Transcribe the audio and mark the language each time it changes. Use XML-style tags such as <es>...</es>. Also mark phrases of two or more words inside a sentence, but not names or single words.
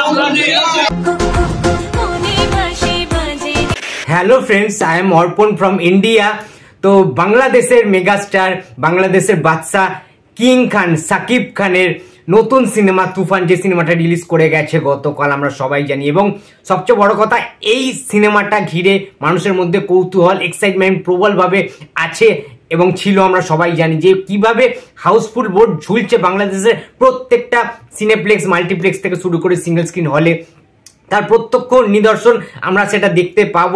<en>Hello friends, I am Arpan from India.</en> <bn>তো বাংলাদেশের মেগাস্টার, বাংলাদেশের বাদশাহ কিং খান সাকিব খানের নতুন সিনেমা তুফান যে সিনেমাটা রিলিজ করে গেছে গতকাল, আমরা সবাই জানি। এবং সবচেয়ে বড় কথা, এই সিনেমাটা ঘিরে মানুষের মধ্যে কৌতূহল, এক্সাইটমেন্ট প্রবলভাবে আছে এবং ছিল। আমরা সবাই জানি যে কিভাবে</bn> <en>Housefull board</en> <bn>ঝুলছে বাংলাদেশের প্রত্যেকটা</bn> <en>cineplex, multiplex</en> <bn>থেকে শুরু করে</bn> <en>single screen</en> <bn>হলে, তার প্রত্যক্ষ নিদর্শন আমরা সেটা দেখতে পাবো।</bn>